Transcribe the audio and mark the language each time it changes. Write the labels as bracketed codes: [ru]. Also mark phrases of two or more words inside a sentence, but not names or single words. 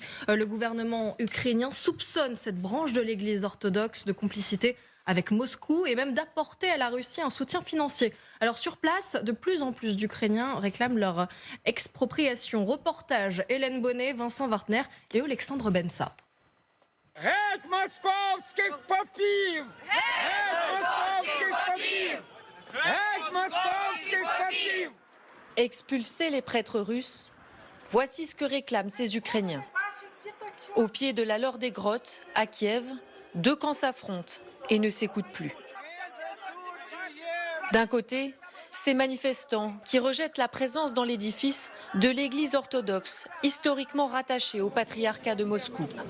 [fr] Le gouvernement ukrainien soupçonne cette branche de l'église orthodoxe de complicité avec Moscou et même d'apporter à la Russie un soutien financier. Alors sur place, de plus en plus d'Ukrainiens réclament leur expropriation. Reportage Hélène Bonnet, Vincent Wartner et Alexandre Bensa. [uk] Геть московських попів! Геть московських попів! Геть московських попів! [fr] Expulser les prêtres russes, voici ce que réclament ces Ukrainiens. Au pied de la Laure des Grottes, à Kiev, deux camps s'affrontent et ne s'écoutent plus. D'un côté, ces manifestants qui rejettent la présence dans l'édifice de l'église orthodoxe, historiquement rattachée au patriarcat de Moscou.